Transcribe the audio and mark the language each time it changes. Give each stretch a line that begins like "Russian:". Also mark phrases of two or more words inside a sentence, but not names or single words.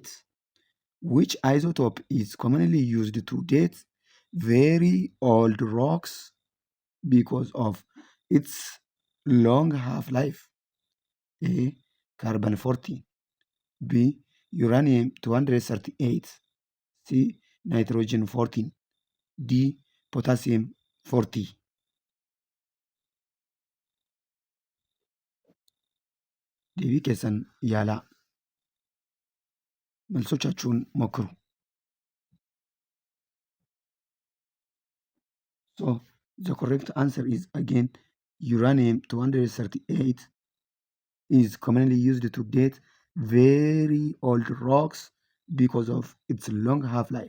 English: Which isotope is commonly used to date very old rocks because of its long half-life? A. carbon 14. B. uranium 238. C. nitrogen 14. D. potassium 40.
Oromo: deebii keessan yaalaa
Amharic: መልሶቻችሁን ሞክሩ።
English: So the correct answer is again uranium 238 is commonly used to date very old rocks because of its long half-life.